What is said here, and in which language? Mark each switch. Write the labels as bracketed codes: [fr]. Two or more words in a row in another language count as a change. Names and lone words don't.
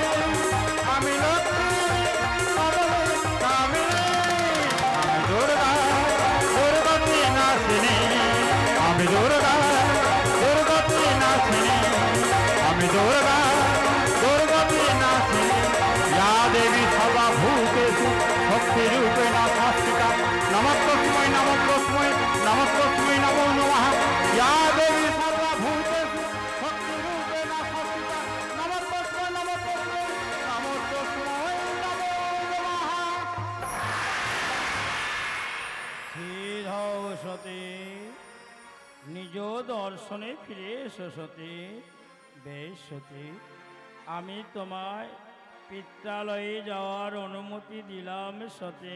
[bn] আমি লক্ষ্মী, কমলী কামিনী। আমি দুর্গা, দুর্গতি নাশিনী। আমি দুর্গা, দুর্গতি নাশিনী। আমি দুর্গা, দুর্গতি নাশিনী। [sa] या देवी सर्वभूतेषु शक्तिरूपेण संस्थिता नमस्तस्मै नमस्तस्मै नमस्तस्मै नमो नमः। या देवी सर्वभूतेषु शक्तिरूपेण संस्थिता नमस्तस्मै नमस्तस्मै नमस्तस्मै नमो नमः। [bn] স্থির হও সতী, নিজ দর্শনে ফিরে এসো সতী। বেশ সতী, আমি তোমায় পিত্রালয়ে যাওয়ার অনুমতি দিলাম সতী।